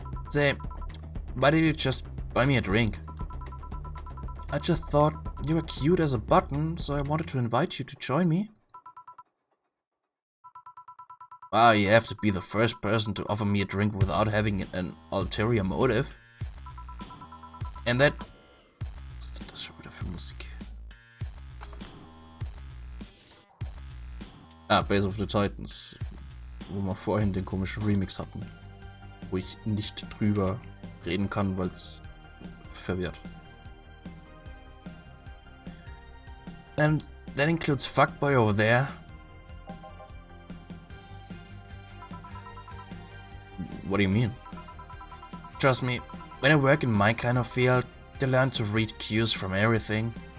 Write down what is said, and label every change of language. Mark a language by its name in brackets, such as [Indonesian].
[English] Say, why did you just buy me a drink? I just thought you were cute as a button, so I wanted to invite you to join me. Ah, you have to be the first person to offer me a drink without having an ulterior motive. And that... [German] Was ist das schon wieder für Musik? Ah, Base of the Titans. Wo wir vorhin den komischen Remix hatten. Wo ich nicht drüber reden kann, weil es verwirrt. [English] And that includes fuckboy over there. What do you mean? Trust me, when I work in my kind of field, you learn to read cues from everything.